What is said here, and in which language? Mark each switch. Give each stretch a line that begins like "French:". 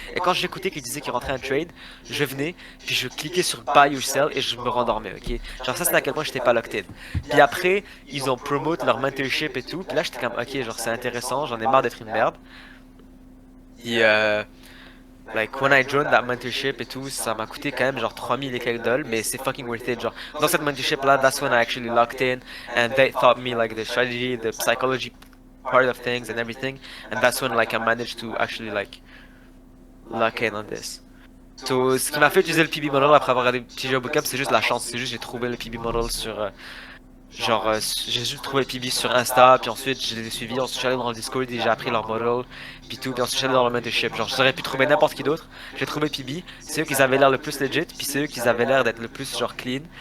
French: Et quand j'écoutais qu'ils disaient qu'il rentrait un trade, je venais, puis je cliquais sur buy or sell, et je me rendormais, ok? Genre, ça, c'est à quel point j'étais pas locked in. Puis après, ils ont promote leur mentorship et tout. Puis là, j'étais comme, ok, genre, c'est intéressant, j'en ai marre d'être une merde. Et, like,
English: when I joined that mentorship
French: et tout, ça m'a coûté quand même genre 3000 et quelques dollars, mais c'est
English: fucking worth it.
French: Genre, dans cette mentorship là,
English: that's when I actually locked in, and they taught me like the strategy, the psychology part of things and everything, and that's when like I managed to actually like lock in on this.
French: So, ce qui m'a fait utiliser le PB model après avoir regardé TJ Bootcamp, c'est juste la chance. C'est juste j'ai trouvé le PB model sur j'ai juste trouvé PB sur Insta, puis ensuite je les ai suivis, ensuite je suis allé dans le Discord et j'ai appris leur model, puis tout, puis ensuite je suis allé dans le mentorship. Genre j'aurais pu trouver n'importe qui d'autre, j'ai trouvé PB, c'est eux qui avaient l'air le plus legit, puis c'est eux qui avaient l'air d'être le plus genre clean.